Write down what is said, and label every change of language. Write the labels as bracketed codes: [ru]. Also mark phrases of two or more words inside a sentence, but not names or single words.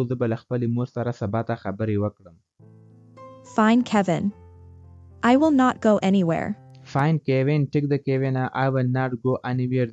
[ps] زه به له خپلې مور سره سبا ته خبرې وکړم. [en] Fine, Kevin. I will not go anywhere. Fine, Kevin. [ps] ټیک ده [en] Kevin. I will not go anywhere.